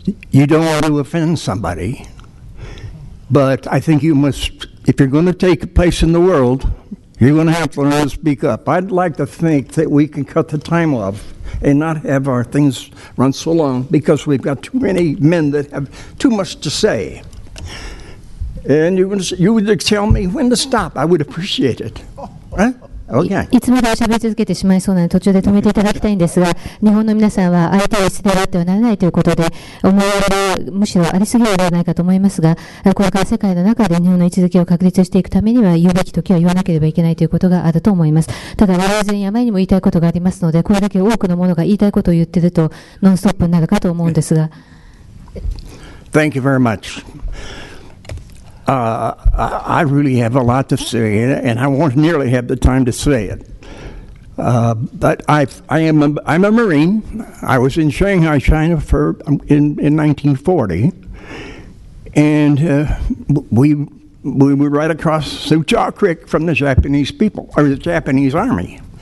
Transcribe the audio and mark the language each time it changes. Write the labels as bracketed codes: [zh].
[en] You don't want to offend somebody, but I think you must, if you're going to take a place in the world, you're going to have to learn to speak up. I'd like to think that we can cut the time off and not have our things run so long because we've got too many men that have too much to say. And you would tell me when to stop. I would appreciate it. Huh? [ja] いつまでも喋り続けてしまいそうなので途中で止めていただきたいんですが、日本の皆さんは相手を捨ててはってはならないということで思いやりがむしろありすぎるのではないかと思いますが、これから世界の中で日本の位置づけを確立していくためには言うべき時は言わなければいけないということがあると思います。ただ我々全員あまりにも言いたいことがありますので、これだけ多くの者が言いたいことを言っているとノンストップになるかと思うんですが。 [en] Thank you very much. I really have a lot to say, and I won't nearly have the time to say it. But I'm a Marine. I was in Shanghai, China in 1940, and we were right across Sucha Creek from the Japanese people, or the Japanese army.